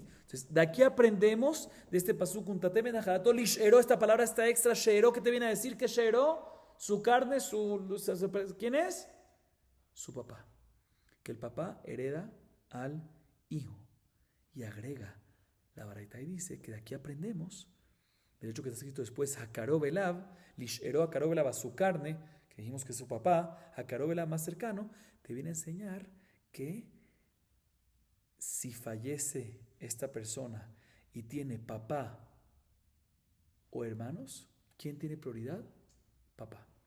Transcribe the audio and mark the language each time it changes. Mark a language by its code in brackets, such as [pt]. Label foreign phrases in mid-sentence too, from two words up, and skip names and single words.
[es] Entonces, de aquí aprendemos de este pasuk, esta palabra está extra, shero, ¿qué te viene a decir? Que shero, su carne, ¿quién es? Su papá. Que el papá hereda al hijo. Y agrega la baraita y dice que de aquí aprendemos, del hecho que está escrito después, [he] הקרוב אליו, לשארו הקרוב אליו, [es] a su carne, que dijimos que es su papá, [he] הקרוב אליו [es] más cercano, te viene a enseñar que si fallece esta persona y tiene papá o hermanos, ¿quién tiene prioridad? Papá.